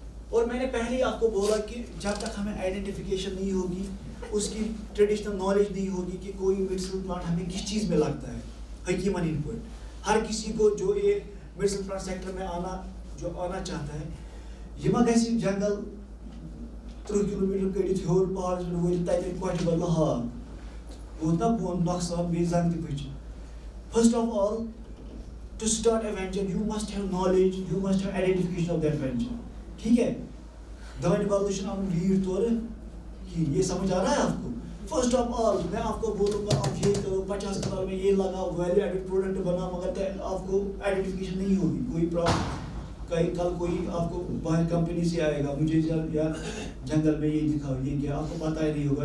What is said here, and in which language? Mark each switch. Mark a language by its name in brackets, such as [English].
[Urdu] اور میں نے پہلے ہی آپ کو بولا کہ جب تک ہمیں آئیڈینٹیفیکیشن نہیں ہوگی, اس کی ٹریڈیشنل نالج نہیں ہوگی کہ کوئی میڈیسن پلانٹ ہمیں کس چیز میں لگتا ہے, حکیمن ان پٹ. ہر کسی کو جو یہ میڈیسن پلانٹ سیکٹر میں آنا چاہتا ہے, [Kashmiri] یہ ما گژھِ جنگل 3 کلومیٹر کڑِتھ ہیوٚر پہاڑس پٮ۪ٹھ وٲتِتھ تتہِ کۄٹھِ بدلہٕ ہاک, گوٚو نا بۄن نۄقصان بیٚیہِ زنٛگ تہِ پھٕچہِ. [English] First of all, to start a venture, you must have knowledge, you must have identification of that venture. [Urdu] ٹھیک ہے, [Kashmiri] دانہِ بدلہٕ چھُنہٕ اَنُن لیٖڈ تورٕ کِہیٖنۍ, [Urdu] یہ سمجھ آ رہا ہے آپ کو. فرسٹ آف آل میں آپ کو بولوں گا آپ یہ کرو 50 کنال میں یہ لگاؤ, ویلیو ایڈڈ پروڈکٹ بناؤ, مگر آپ کو آئیڈینٹیفیکیشن نہیں ہوگی. کوئی پرابلم کل کوئی آپ کو باہر کمپنی سے آئے گا, مجھے یار جنگل میں یہ دکھاؤ, یہ کیا, آپ کو پتہ ہی نہیں ہوگا.